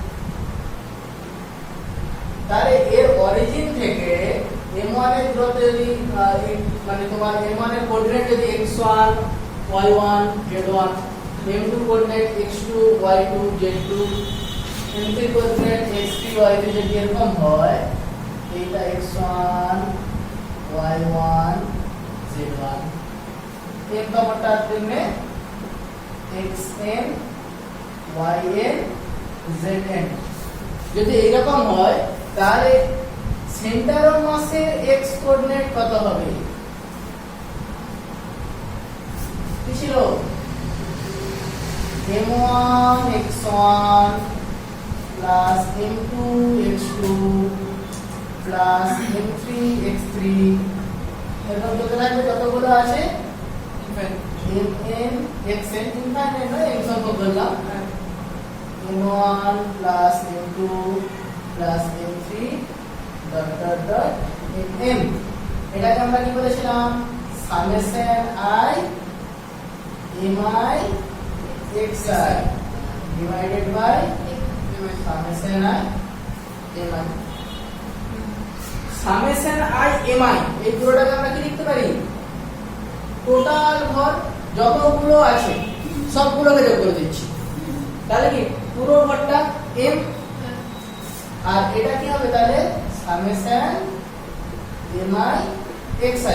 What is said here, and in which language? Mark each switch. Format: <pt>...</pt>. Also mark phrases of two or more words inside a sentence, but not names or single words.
<bn>তাহলে এর অরিজিন থেকে M1 এর দূরত্ব যদি মানে তোমার M1 এর কোঅর্ডিনেট যদি x1 y1 z1, M2 কোঅর্ডিনেট x2 y2 z2, M3 কোঅর্ডিনেট x3 y3 যদি এরকম হয়, এইটা x1 y1 z1, এর কমটা দিনে xn yn zn, যদি এইরকম হয় তাহলে</bn> <en>center of mass</en> <bn>x কোঅর্ডিনেট কত হবে? কি ছিল? m1 x1 plus m2 x2 plus m3 x3, এরকম যত থাকবে ততগুলো আছে mn xn, ইনফাইনাইট নয়, n সংখ্যক বললাম, m1 plus m2 plus m3</bn> <en>dot dot dot</en> <bn>m, এটাকে আমরা কি বলেছিলাম? সামেশন i mi xi</bn> <en>divided by</en> <bn>সামেশন i mi। সামেশন i mi এই পুরোটাকে আমরা কি লিখতে পারি? টোটাল ভর যতগুলো আছে সবগুলোকে যোগ করে দিচ্ছি, তাহলে কি পুরো ভরটা m, আর এটা কি হবে তাহলে? সামেশন mi xi।</bn>